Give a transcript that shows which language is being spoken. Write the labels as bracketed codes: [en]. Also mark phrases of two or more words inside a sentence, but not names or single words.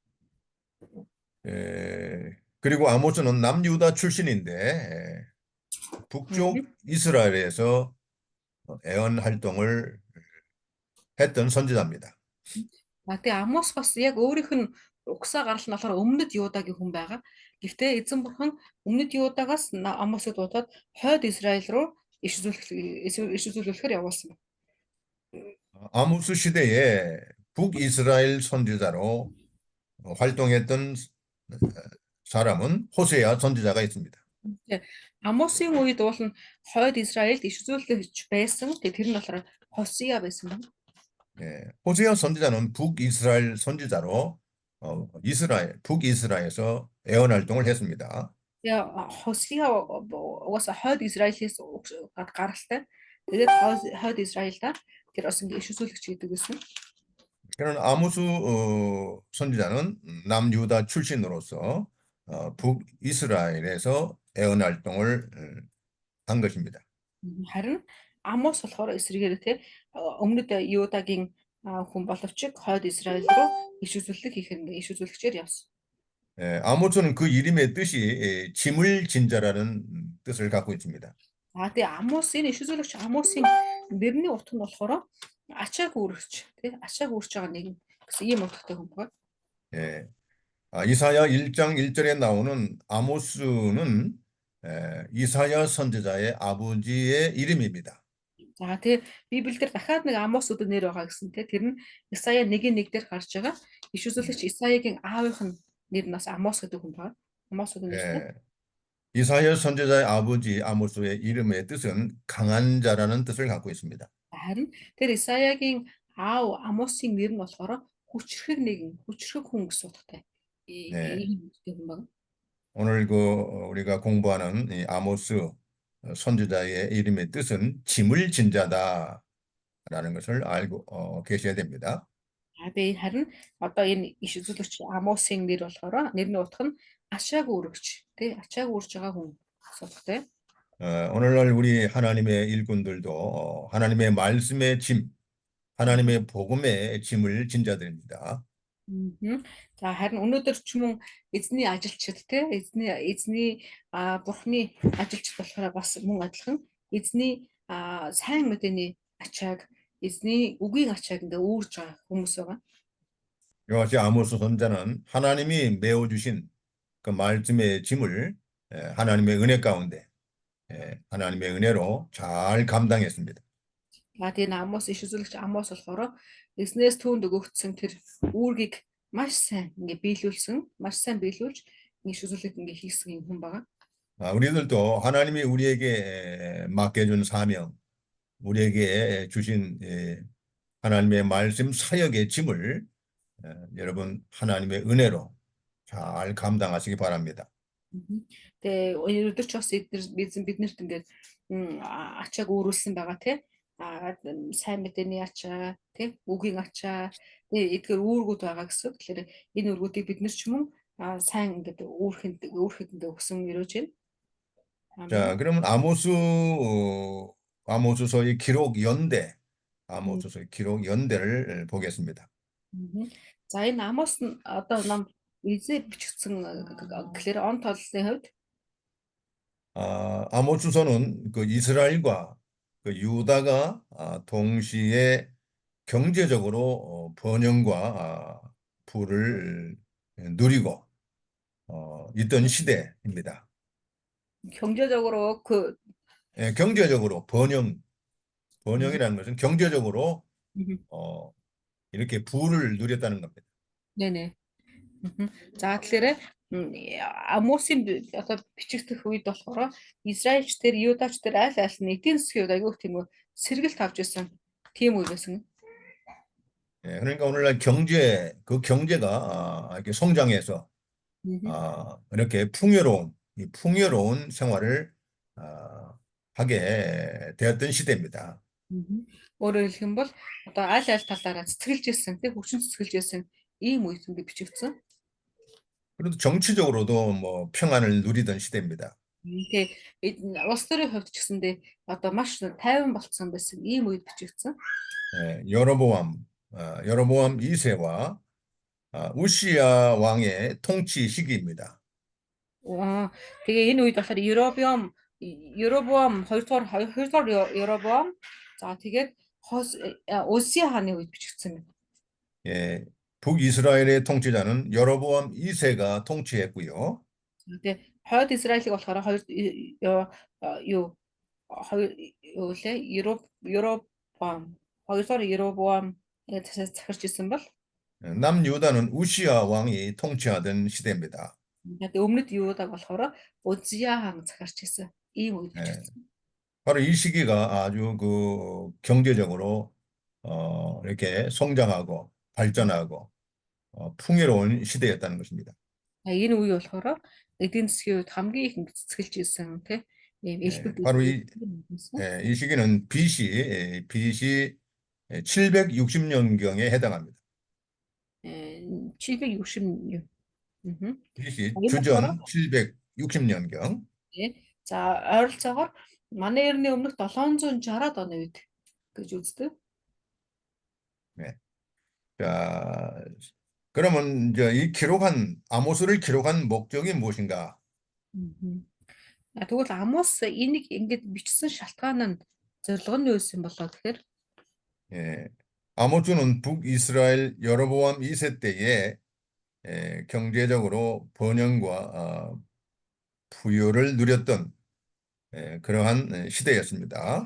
[ko] 그리고 아모스는 남유다 출신인데 북쪽 이스라엘에서 애언 활동을 했던 선지자입니다. [mn] Тэгээ Амос бас яг өөрийнх нь угсаа гарал нь болохоор өмнөд Юудагийн хүн байгаа. Гэхдээ эзэн бурхан өмнөд Юудагаас Амосыг дуудаад хойд Израиль руу иш үзүүлэхээр явуулсан байна. [ko] 아모스 시대에 북이스라엘 선지자로 활동했던 사람은 호세아 선지자가 있습니다. [mn] Тэ Амосын үед бол нь хойд Израильд иш үзүүлэгч байсан. Тэгээ тэр нь болохоор Хосия байсан байна. [ko] 호세아 선지자는 북이스라엘 선지자로 북이스라엘에서 애원 활동을 했습니다. [mn] Тэгээ Хосия угаасаа хойд Израилээс гаралтай. Тэгээд хойд Израильда тэр бас ингээ иш үзүүлэгч гэдэг байсан. [ko] 그는 아모스 선지자는 남유다 출신으로서 북이스라엘에서 애원 활동을 한 것입니다. [mn] Харин Амос болохоор эсрэгээр те өмнөд Юдагийн хүн боловч хойд Израиль руу иш үзүүлэлт хийхээр ингээ иш үзүүлэгчээр явсан. [ko] 아모스는 그 이름의 뜻이 짐을 진자라는 뜻을 갖고 있습니다. [mn] Тэгээ Амос энэ иш үзүүлэгч Амосын нэрний утга нь болохоор ачааг үүрэгч тий ачааг үүрч байгаа нэг гэсэн ийм утгатай хүн байна. [ko] 예, 이사야 1장 1절에 나오는 아모스는 이사야 선지자의 아버지의 이름입니다. [mn] За тэгээ Библиэлд дахиад нэг Амос өдөр нэр байгаа гэсэн тий тэр нь Исая 1:1 дээр гарч байгаа. Иш үзүүлэгч Исаягийн аавынх нь нэр нь бас Амос гэдэг хүн байна. Амос гэдэг нэртэй. [ko] 이사야 선지자의 아버지 아모스의 이름의 뜻은 강한 자라는 뜻을 갖고 있습니다. [mn] Харин тэр Исаягийн аав Амосын нэр нь болохоор хүчрхэг хүн гэсэн утгатай. Ийм хүн байна. [ko] 오늘 우리가 공부하는 이 아모스 선지자의 이름의 뜻은 짐을 진 자다라는 것을 알고 계셔야 됩니다. [mn] Би харин одоо энэ иш үзүүлэгч Амосын нэр болохоор нэрний утга нь ачааг үүрэгч тий ачааг үүрж байгаа хүн гэсэн утгатай. [ko] 오늘날 우리 하나님의 일꾼들도 하나님의 말씀의 짐, 하나님의 복음의 짐을 진 자들입니다. [mn] За харин өнөөдөр ч юм уу эзний ажилчид те эзний бурхны ажилчид болохоор бас мөн адилхан эзний сайн мэдээний ачааг эзний үгийн ачааг ингээ үүрж байгаа хүмүүс байгаа. [ko] 이것이 아모스 선자는 하나님이 메워 주신 그 말씀의 짐을 하나님의 은혜 가운데 하나님의 은혜로 잘 감당했습니다. [mn] Тэгээ Амос иш үзүүлэгч Амос болохоор эзнээс түүнд өгөгдсөн тэр үүргийг маш сайн биелүүлж иш үзүүлэлт ингээ хийсэн юм хүн байгаа. [ko] 우리들도 하나님이 우리에게 맡겨준 사명, 우리에게 주신 하나님의 말씀 사역의 짐을 여러분 하나님의 은혜로 잘 감당하시기 바랍니다. [mn] Тэгээ өнөөдөр ч бас биднэрт ингээд ачааг өөрүүлсэн байгаа тий. Сайн мэдээний ачаа, тий, үгийн ачаа, эдгээр үүргүүд байгаа гэсэн. Тэгэхээр энэ үүргүүдийг бид нар ч мөн сайн ингээд өөрөхэд ингээд өгсөн өрөөж байна. [ko] 자, 그러면 아모스서의 기록 연대, 아모스서의 기록 연대를 보겠습니다. [mn] За энэ Амос нь одоо нам эзээ бичигдсэн гэхээр он тооллын хувьд [ko] 아모스서는 그 이스라엘과 그 유다가 동시에 경제적으로 번영과 부를 누리고 있던 시대입니다. 경제적으로 경제적으로 번영이라는 것은 경제적으로 이렇게 부를 누렸다는 겁니다. 네네. [mn] За тэгэхээр Амосын одоо бичигдэх үед болохоор Израильчдэр, Юдачдэр аль нь эдийн засгийн хувьд аягүй тийм сэргэлт авч байсан тийм үе байсан. [ko] 그러니까 오늘날 경제가 이렇게 성장해서 이렇게 풍요로운 생활을 하게 되었던 시대입니다. [mn] Өөрөөр хэлэх юм бол одоо аль талаараа цэцгэлжсэн, тийм хүчин цэцгэлжсэн ийм үед ингэ бичигдсэн. [ko] 그래도 정치적으로도 뭐 평안을 누리던 시대입니다. [mn] Тэгээ улс төрийн хувьд ч гэсэндээ одоо маш тайван болцсон байсан ийм үед бичигдсэн. [ko] 여로보암 2세와 우시야 왕의 통치 시기입니다. [mn] Тэгээ энэ үед болохоор Йеробоам 2-р Йеробоам за тэгээд Усия хааны үед бичигдсэн байна. [ko] 북이스라엘의 통치자는 여로보암 2세가 통치했고요. [mn] Тэгээ хойд Израилийг болохоор Йеробоам хоёрдугаар Ерөбоам захирч исэн бол [ko] 남유다는 우시아 왕이 통치하던 시대입니다. [mn] яг өмнөд Юудаг болохоор Узия хаан захирч исэн ийм үед [ko] 예, [mn] бичигдсэн. [ko] 바로 이 시기가 아주 경제적으로 이렇게 성장하고 발전하고 풍요로운 시대였다는 것입니다. [mn] Энэ үе болохоор эдийн засгийн үед хамгийн их цэцгэлж исэн тийм ийм [ko] 예, [mn] элбэг [ko] 바로 [mn] дэвсгэр [ko] 이, [mn] байсан. [ko] 이 시기는 BC 760년경에 해당합니다. [mn] 760 юу. BC Энэ болохоор [ko] 주전 760년경. [mn] тий. За ойролцоогоор манай эртний өмнөх 760-аад оны үед гэж үздэг. [ko] 네. 자, 그러면 이제 이 아모스를 기록한 목적이 무엇인가? [mn] Тэгвэл Амос энийг ингэж бичсэн шалтгаан нь зорилго нь юу байсан болоо тэгэхээр [ko] 예, 아모스는 북이스라엘 여로보암 2세 때에 경제적으로 번영과 부유를 누렸던 그러한 시대였습니다.